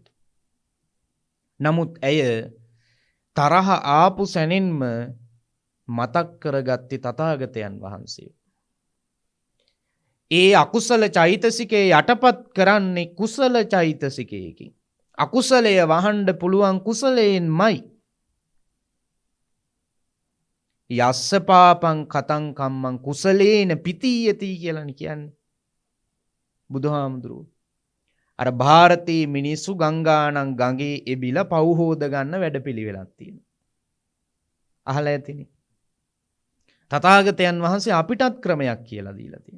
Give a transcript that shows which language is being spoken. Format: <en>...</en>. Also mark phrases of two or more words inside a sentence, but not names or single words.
<si>නමුත් ඇය තරහ ආපු සැනින්ම මතක් කරගත්තේ තථාගතයන් වහන්සේ. ඒ අකුසල චෛතසිකේ යටපත් කරන්නේ කුසල චෛතසිකයකින්. අකුසලය වහන්න පුළුවන් කුසලයෙන්මයි.</si> <pi>යස්ස පාපං කතං කම්මං කුසලේන පිතීයති</pi> <si>කියලානේ කියන්නේ. බුදුහාමුදුරුවෝ අර ಭಾರತී මිනිස්සු ගංගානම් ගඟේ එබිලා පව් හොද ගන්න වැඩපිළිවෙලක් තියෙනවා. අහලා ඇතිනේ. තථාගතයන් වහන්සේ අපිටත් ක්‍රමයක් කියලා දීලා තියෙනවා.</si>